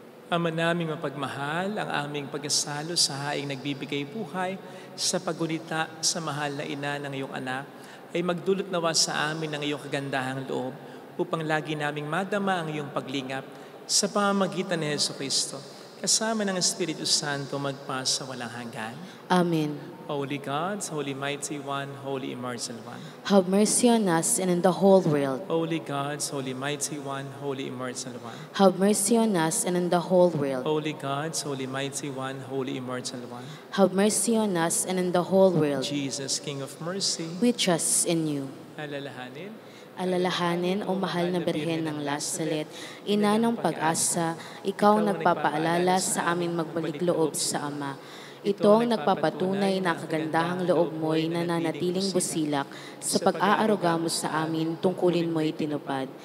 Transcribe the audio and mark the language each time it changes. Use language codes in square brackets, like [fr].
[tl] Ama naming mapagmahal, ang aming pagkasalo sa haing nagbibigay buhay sa paggunita sa mahal na ina ng iyong anak ay magdulot nawa sa amin ng iyong kagandahang loob upang lagi naming madama ang iyong paglingap sa pamamagitan ni Jesucristo kasama ng Espiritu Santo magpasa walang hanggan. Amen. [en] Holy God, Holy Mighty One, Holy Immortal One. Have mercy on us and on the whole world. Holy God, Holy Mighty One, Holy Immortal One. Have mercy on us and on the whole world. Holy God, Holy Mighty One, Holy Immortal One. Have mercy on us and on the whole world. Jesus, King of Mercy, We trust in you. [tl] alalahanin, Alalahanin, o mahal na Birhen ng Lasalet, ina ng pag-asa, ikaw ang nagpapaalala sa amin magbalik loob sa Ama. Ito ang nagpapatunay na kagandahang loob mo'y nananatiling busilak sa pag-aaruga mo sa amin, tungkulin mo'y tinupad.